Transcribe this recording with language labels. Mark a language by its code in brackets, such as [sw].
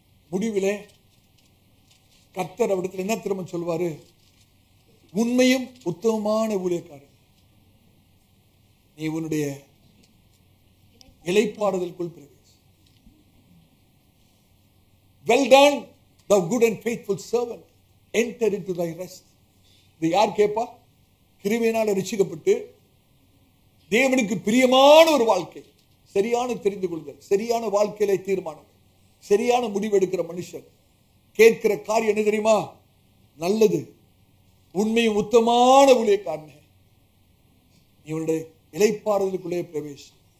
[ta] முடிவிலே கர்த்தர் அவரிடத்தில் என்ன திரும்ப சொல்வாரு? உண்மையும் உத்தமமான ஊழியக்காரன், நீ உன்னுடைய இளைப்பாறுதலுக்குள் பிரவேசி. [en] Well done, thou good and faithful servant, enter into thy rest. [ta] இது யார் கேட்பா? கிருபையினால் ரட்சிக்கப்பட்டு தேவனுக்கு பிரியமான ஒரு வாழ்க்கை, சரியான தெரிந்து கொள்ளுதல், சரியான வாழ்க்கையிலே தீர்மானம், சரியான முடிவெடுக்கிற மனுஷன் கேட்கிற காரியம் என்ன தெரியுமா? நல்லது, உண்மையும் உத்தமான ஊழியக்காரனே, இவனுடைய இளைப்பாறுதலுக்குள்ளே பிரவேசி.